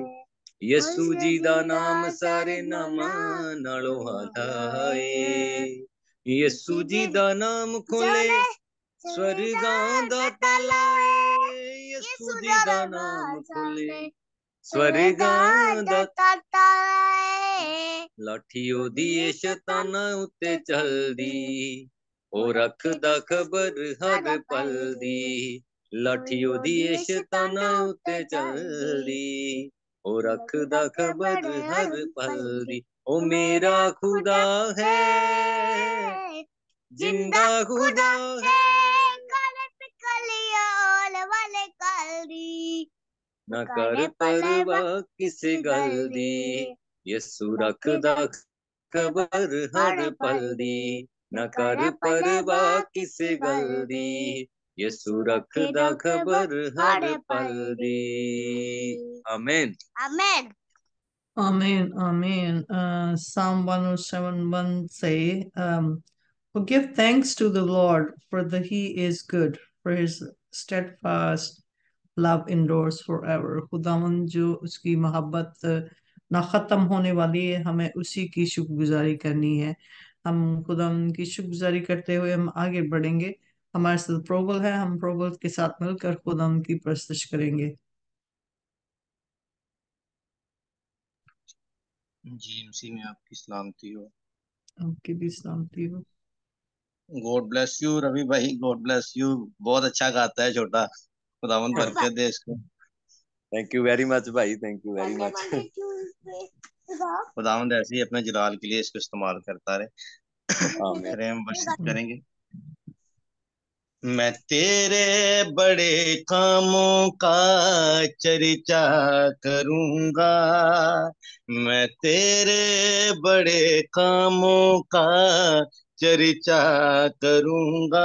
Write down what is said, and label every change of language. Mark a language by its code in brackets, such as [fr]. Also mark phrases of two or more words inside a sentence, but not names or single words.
[pa] ਯਸੂ ਜੀ ਦਾ ਨਾਮ ਸਾਰੇ ਨਾਮਾਂ ਨਾਲੋਂ ਆਲਾ ਹੈ। ਯਸੂ ਜੀ ਦਾ ਨਾਮ ਖੋਲ੍ਹੇ ਸਵਰਗਾਂ ਦਾ ਤਾਲਾ ਹੈ। ਯਸੂ ਜੀ ਦਾ ਨਾਮ ਖੋਲ੍ਹੇ ਸਵਰਗਾਂ ਦਾ ਤਾਤਾ ਹੈ, लाठी ओदी ਏ ਸ਼ੈਤਾਨਾਂ ਉੱਤੇ ਚਲਦੀ, ਉਹ ਰੱਖਦਾ ਖਬਰ ਹਰ ਪਲ ਦੀ। ਲਾਠੀ ਉਹਦੀ ਏ ਸ਼ੈਤਾਨਾਂ ਉੱਤੇ ਚਲਦੀ, ਉਹ ਰੱਖਦਾ ਖਬਰ ਹਰ ਪਲ ਦੀ। ਉਹ ਮੇਰਾ ਖੁਦਾ ਹੈ, ਜ਼ਿੰਦਾ ਖ਼ੁਦਾ ਹੈ, ਕਰੇ ਪੇ ਕਲੀਆ ਓਲ ਵਾਲੇ ਕਾਲ ਦੀ, ਨਾ ਕਰ ਪਰਵਾਹ ਕਿਸੇ ਗੱਲ ਦੀ। ਯਸੂ ਰੱਖਦਾ ਖ਼ਬਰ ਹਰ ਪਲ ਦੀ, ਨਾ ਕਰ ਪਰਵਾਹ ਕਿਸੇ ਗੱਲ ਦੀ। ਯਸੂ ਰੱਖਦਾ ਖ਼ਬਰ ਹਰ ਪਲ ਦੀ। [hi] आमीन आमेन। [en] Amen, amen. Psalm 107:1 say, "Oh, give thanks to the Lord, for He is good, for His steadfast love endures forever." [hi] खुदावन जो उसकी मोहब्बत ना ख़त्म होने वाली है, हमें उसी की शुक्रगुजारी करनी है। हम खुदावन की शुक्रगुजारी करते हुए हम आगे बढ़ेंगे। हमारे साथ प्रोगल है, हम प्रोगल के साथ मिलकर खुदावन की प्रस्तुति करेंगे। जी मसीह में आपकी सलामती हो। आपकी भी सलामती हो। [en] God bless you Ravi bhai, God bless you. [hi] बहुत अच्छा गाता है छोटा, खुदावंद बरकत दे इसको। [en] Thank you very much bhai, thank you very much. [hi] खुदावंद ऐसे ही अपने जलाल के लिए इसको इस्तेमाल करता रहे। आमीन। फिर हम वर्शिप करेंगे। मैं तेरे बड़े कामों का चर्चा करूंगा, मैं तेरे बड़े कामों का चर्चा करूंगा।